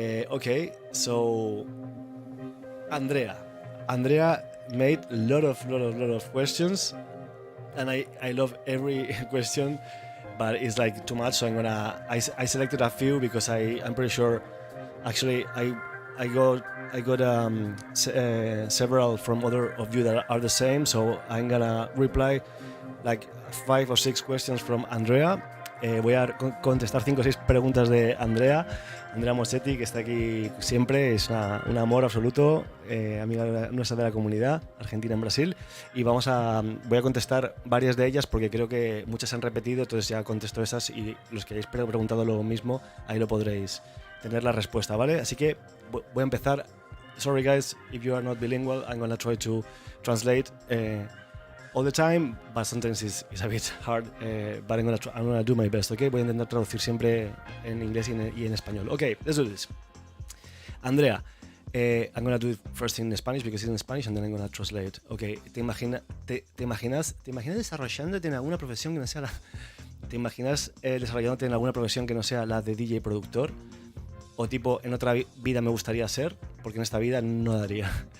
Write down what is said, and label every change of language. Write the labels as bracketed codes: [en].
[en] Okay, so Andrea made a lot of questions, and I love every question, but it's like too much, so I selected a few because I'm pretty sure actually I got several from other of you that are the same, so I'm gonna reply like 5 or 6 questions from Andrea. [es] Voy a contestar 5 o 6 preguntas de Andrea Moschetti, que está aquí siempre, es un amor absoluto, amiga nuestra de la comunidad argentina en Brasil, y voy a contestar varias de ellas porque creo que muchas se han repetido, entonces ya contesto esas, y los que hayáis preguntado lo mismo, ahí lo podréis tener la respuesta, ¿vale? Así que voy a empezar. [en] Sorry guys, if you are not bilingual, I'm gonna try to translate all the time, but sometimes it's a bit hard, but I'm gonna do my best, okay? [es] Voy a intentar traducir siempre en inglés y en español. [en] Okay, let's do this. Andrea, I'm gonna do it first in Spanish because it's in Spanish and then I'm gonna translate. [es] Okay, ¿te imaginas desarrollándote en alguna profesión que no sea la... ¿Te imaginas desarrollándote en alguna profesión que no sea la de DJ productor? O tipo, en otra vida me gustaría ser, porque en esta vida no daría.